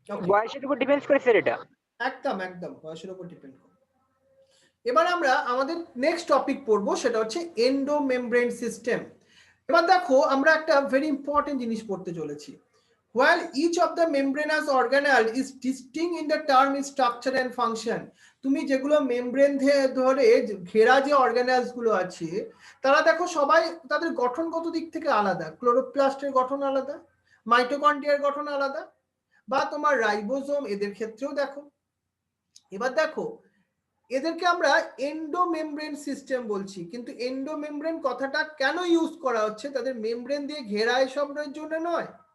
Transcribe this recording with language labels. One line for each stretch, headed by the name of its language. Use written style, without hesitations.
Bangla: বয়সের উপর ডিপেন্ড করে স্যার এটা? একদম বয়সের উপর ডিপেন্ড করে। এবার আমরা আমাদের নেক্সট টপিক পড়বো, সেটা হচ্ছে এন্ডোমেমব্রেন সিস্টেম। এবার দেখো আমরা একটা ভেরি ইম্পর্টেন্ট জিনিস পড়তে চলেছি।
English: while each of the membranous organelle is distinct in the term its structure and function.
Bangla: তুমি যেগুলো মেমব্রেন ধরে ঘেরা যে অর্গানেলস গুলো আছে তারা দেখো সবাই তাদের গঠনগত দিক থেকে আলাদা, ক্লোরোপ্লাস্টের গঠন আলাদা, মাইটোকন্ড্রিয়ার গঠন আলাদা, বা তোমার রাইবোজোম এদের ক্ষেত্রেও দেখো। এবার দেখো এদেরকে আমরা এন্ডোমেমব্রেন সিস্টেম বলছি, কিন্তু এন্ডোমেমব্রেন কথাটা কেন ইউজ করা হচ্ছে, তাদের মেমব্রেন দিয়ে ঘেরা এসবের জন্য নয়।